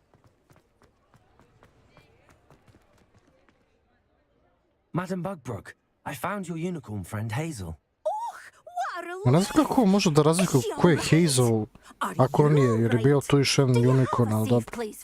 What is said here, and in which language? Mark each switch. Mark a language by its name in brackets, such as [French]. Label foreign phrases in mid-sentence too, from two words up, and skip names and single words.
[English] Madam Bugbrook, I found your unicorn friend Hazel. [Serbian] Ne znam kako može da razlikuje ko je Hazel ako on nije, jer je bio tu još jedan unicorn, ali dobro.